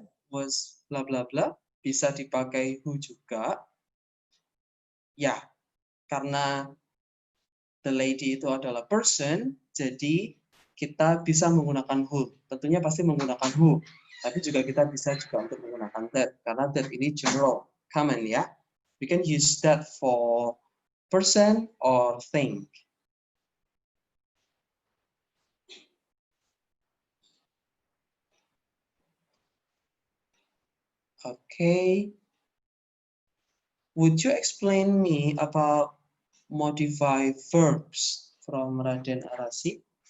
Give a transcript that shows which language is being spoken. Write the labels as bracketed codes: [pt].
[id] was bla bla bla bisa dipakai who juga. Ya, karena the lady itu adalah person, jadi kita bisa menggunakan who. Tentunya pasti menggunakan who, tapi juga kita bisa juga untuk menggunakan that, karena that ini general, common ya. [en] We can use that for person or thing. Okay. Would you explain me about modify verbs from Raden Arasi?